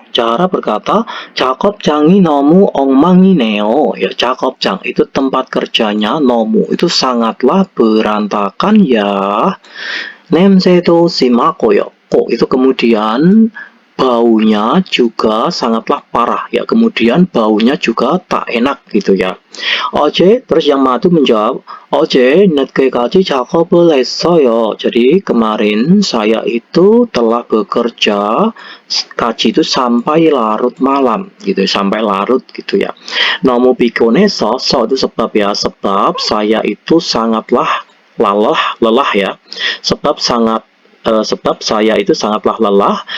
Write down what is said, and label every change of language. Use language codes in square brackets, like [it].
[id] Chahara berkata, [ko] 작업장이 너무 엉망이네요. [id] Ya, 작업장 itu tempat kerjanya, 너무 itu sangatlah berantakan ya. [ko] 냄새도 심하고요. [id] Kok itu kemudian baunya juga sangatlah parah ya, kemudian baunya juga tak enak gitu ya. [ko] 어제 [id] terus yang Madu menjawab, [ko] 어제 늦게까지 작업을 했어요. [id] Jadi kemarin saya itu telah bekerja kaji itu sampai larut malam gitu, sampai larut gitu ya. [ko] 너무 피곤해서 [id] so itu sebab ya, sebab saya itu sangatlah lelah ya, sebab saya itu sangatlah lelah.